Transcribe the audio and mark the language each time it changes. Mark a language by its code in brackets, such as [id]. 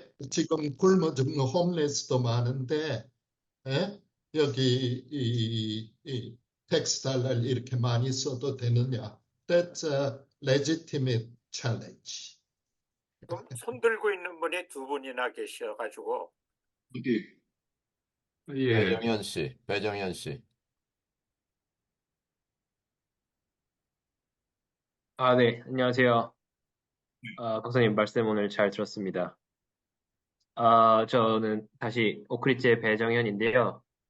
[ko] 지금 굶어 죽는 홈레스도 많은데 여기 이 텍스 달러를 이렇게 많이 써도 되느냐? [en] That's a legitimate challenge. [ko] 지금 손 들고 있는 분이 두 분이나 계셔가지고 어디 예. 배정현 씨. 네, 안녕하세요. 박사님 말씀 오늘 잘 들었습니다. 저는 다시 오크리지의 배정현인데요.